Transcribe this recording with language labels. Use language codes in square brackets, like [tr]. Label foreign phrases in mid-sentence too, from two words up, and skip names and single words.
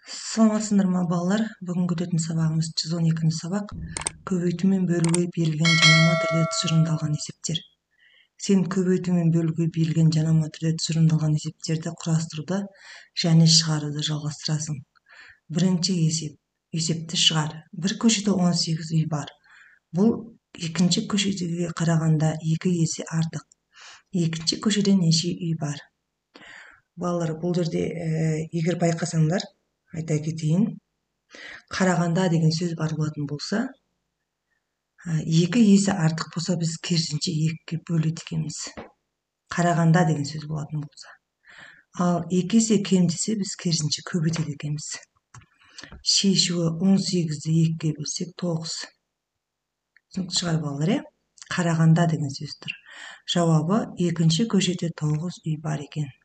[ky] Саламатсыздар ма балалар? Бүгүнкү өтөтүн сабагыбыз 112 сабак. Көбөйтүү менен бөлүүгө берилген жанама түрдө түшүрүмдалган эсептер. Сен көбөйтүү менен бөлүүгө берилген жанама түрдө түшүрүмдалган эсептерди курастырууда және чыгарууду жалгастырасың. Биринчи эсепти чыгар. Бир көчөдө 18 үй бар. Бул экинчи көчөдөгүгө караганда 2 эсе артык. Экинчи көчөдө нече үй бар? Балалар, бул жерде эгер байкасаңдар, айта кетейин, караганда деген сөз бар болатын болса, 2 эсе артык болсо биз керисинче 2-ге бөлөт экенбиз. Караганда деген сөз болатын болса. Ал 2 эсе кем десе биз керисинче көбөйтөт экенбиз. Шешүүгө 18-ди 2-ге бөлсек 9. Түсүнүктүү чыгар балалар, Караганда деген сөздөр. Жабабы экинчи көчөдө 9 үй бар экен.